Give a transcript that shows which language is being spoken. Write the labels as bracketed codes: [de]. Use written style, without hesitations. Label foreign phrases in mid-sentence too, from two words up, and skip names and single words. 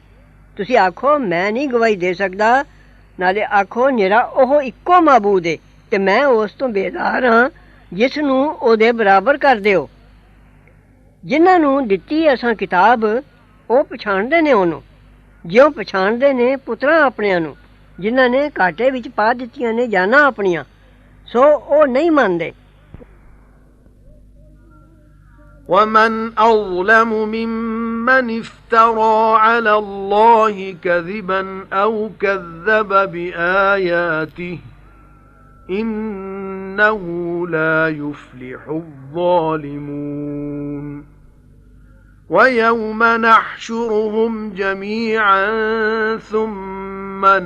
[pa] ਤੁਸੀਂ ਆਖੋ ਮੈਂ ਨਹੀਂ ਗਵਾਹੀ ਦੇ ਸਕਦਾ, ਨਾਲੇ ਆਖੋ ਨਿਰਾ ਉਹ ਇੱਕੋ ਮਾਬੂਦ ਹੈ ਤੇ ਮੈਂ ਉਸ ਤੋਂ ਬੇਜ਼ਾਰ ਹਾਂ ਜਿਸ ਨੂੰ ਉਹਦੇ ਬਰਾਬਰ ਕਰ ਦਿਓ। ਜਿਨ੍ਹਾਂ ਨੂੰ ਦਿੱਤੀ ਅਸਾਂ ਕਿਤਾਬ ਉਹ ਪਛਾਣਦੇ ਨੇ ਉਹਨੂੰ, ਜਿਉਂ ਪਛਾਣਦੇ ਨੇ ਪੁੱਤਰਾਂ ਆਪਣਿਆਂ ਨੂੰ ਜਿਨ੍ਹਾਂ ਨੇ ਘਾਟੇ ਵਿੱਚ ਪਾ ਦਿੱਤੀਆਂ ਨੇ ਜਾਨਾਂ ਆਪਣੀਆਂ, ਸੋ ਉਹ ਨਹੀਂ ਮੰਨਦੇ। [ar] وَمَنْ أَظْلَمُ مِمَّنِ افْتَرَى عَلَى اللَّهِ كَذِبًا أَوْ كَذَّبَ بِآيَاتِهِ إِنَّهُ لَا يُفْلِحُ الظَّالِمُونَ وَيَوْمَ نَحْشُرُهُمْ جَمِيعًا ثُمَّ